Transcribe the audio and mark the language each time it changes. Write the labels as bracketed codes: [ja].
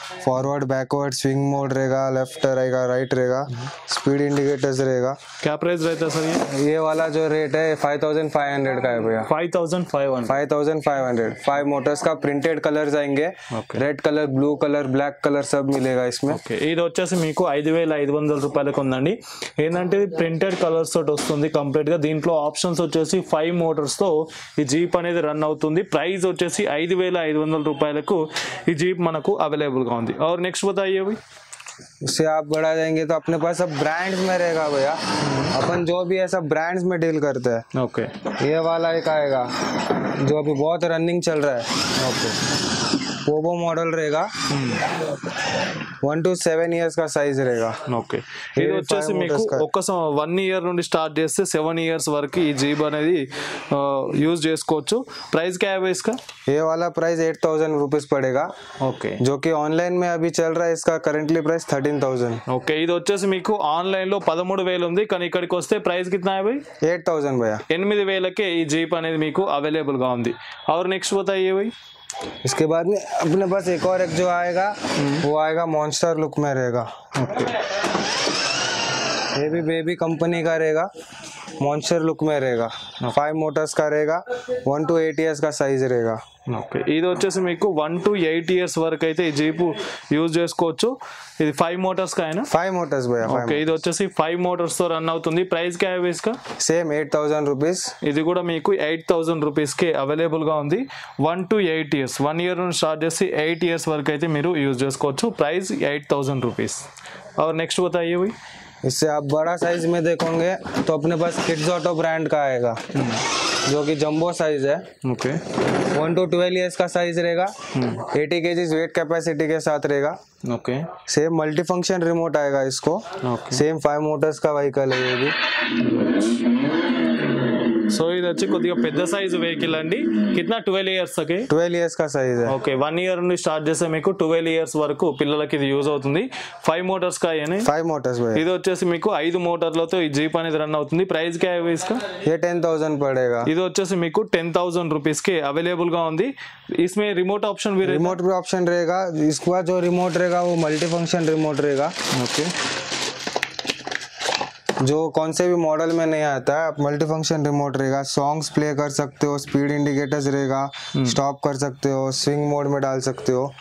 [hi] Forward, backward, swing mode रहेगा, left रहेगा, right रहेगा, स्पीड इंडिकेटर्स रहेगा। क्या प्राइस रहता है सर ये वाला जो रेट है 5,500 का है भैया। 5,500 5 मोटर्स का प्रिंटेड कलर्स आएंगे, red colour, blue colour, black colour सब मिलेगा इसमें। [te] ఇది వచ్చేసి మీకు 5,500 రూపాయలకు ఉందండి। ఏంటంటే ప్రింటెడ్ కలర్స్ తోటి వస్తుంది కంప్లీట్ గా। దీంట్లో ఆప్షన్స్ వచ్చేసి 5 మోటార్స్ తో ఈ జీప్ అనేది రన్ అవుతుంది। ప్రైస్ వచ్చేసి 5,500 రూపాయలకు ఈ జీప్ మనకు అవైలబుల్ గా ఉంది। [hi] और नेक्स्ट बताइए भाई। उससे आप बढ़ा देंगे तो अपने पास सब ब्रांड्स में रहेगा भैया। अपन जो भी है सब ब्रांड्स में डील करते हैं। ओके, ये वाला एक आएगा जो अभी बहुत रनिंग चल रहा है। ओके, पोबो मॉडल रहेगा, 1 to 7 इयर्स का साइज रहेगा। [te] ఓకే, ఇది వచ్చేసి మీకు ఒక 1 ఇయర్ నుండి స్టార్ట్ చేస్తే 7 ఇయర్స్ వరకు ఈ జీప్ అనేది యూజ్ చేసుకోవచ్చు। [hi] ప్రైస్ क्या है इसका? ये वाला प्राइस 8,000 रुपीज पड़ेगा। ओके, जो कि ऑनलाइन में अभी चल रहा है, इसका करेंटली प्राइस 13,000। [te] ఓకే, ఇది వచ్చేసి మీకు ఆన్లైన్ లో 13,000 ఉంది, కానీ ఇక్కడికి వస్తే ప్రైస్ [hi] कितना है भाई? 8,000 भैया। [te] 8,000కే ఈ జీప్ అనేది మీకు అవైలబుల్ గా ఉంది। [hi] और नेक्स्ट बताइए भाई। इसके बाद में अपने पास एक और एक जो आएगा वो आएगा मॉन्स्टर लुक में रहेगा। ये भी बेबी कंपनी का रहेगा, मॉन्स्टर लुक में रहेगा, 5 मोटर्स का रहेगा, 1 to 8 इयर्स का साइज रहेगा। [te] ఓకే, ఇది వచ్చేసి మీకు 1 to 8 ఇయర్స్ వరకు అయితే ఈ జీపు యూజ్ చేసుకోవచ్చు। ఇది 5 మోటార్స్ [hi] का है ना? 5 मोटर्स भैया। [te] ఓకే, ఇది వచ్చేసి 5 మోటార్స్ తో రన్ అవుతుంది। [hi] ప్రైస్ क्या है इसका? [te] Same 8,000 rupees. ఇది కూడా మీకు 8,000 రూపీస్కే అవైలబుల్ గా ఉంది। 1 to 8 ఇయర్స్, 1 ఇయర్ నుండి స్టార్ట్ చేసి 8 ఇయర్స్ వరకు అయితే మీరు యూజ్ చేసుకోవచ్చు। Price 8,000 rupees. [hi] और नेक्स्ट बताइए भाई। इससे आप बड़ा साइज में देखोगे तो अपने पास किड्स ऑटो ब्रांड का आएगा, जो कि जंबो साइज है। ओके, 1 to 12 इयर्स का साइज रहेगा, 80 kg वेट कैपेसिटी के साथ रहेगा। Okay, same multi function remote आएगा इसको। सेम 5 मोटर्स का व्हीकल है ये भी। [te] సో ఇది వచ్చి కొద్దిగా పెద్ద సైజ్ వెహికల్ అండి. కిतना 12 ఇయర్స్ తకే [hi] 12 ఇయర్స్ का साइज है. [te] ఓకే 1 ఇయర్ నుండి స్టార్ట్ చేస్తే మీకు 12 ఇయర్స్ వరకు పిల్లలకి ఇది యూజ్ అవుతుంది. [hi] 5 మోటార్స్ का है 5 మోటార్స్ भाई. [te] ఇది వచ్చేసి మీకు 5 మోటార్లతో ఈ జీప్ అనేది రన్ అవుతుంది. [hi] ప్రైస్ क्या है इसका? ये 10,000 पड़ेगा. [te] ఇది వచ్చేసి మీకు 10,000 రూపీస్ కి అవైలబుల్ గా ఉంది. [hi] इसमें रिमोट ऑप्शन भी रहेगा. रिमोट भी ऑप्शन रहेगा. इसके बाद जो रिमोट रहेगा वो मल्टी फंक्शन रिमोट रहेगा. ओके जो कौन से भी मॉडल में नहीं आता है, आप मल्टी फंक्शन रिमोट रहेगा. सॉन्ग्स प्ले कर सकते हो, स्पीड इंडिकेटर्स रहेगा, स्टॉप कर सकते हो, स्विंग मोड में डाल सकते हो.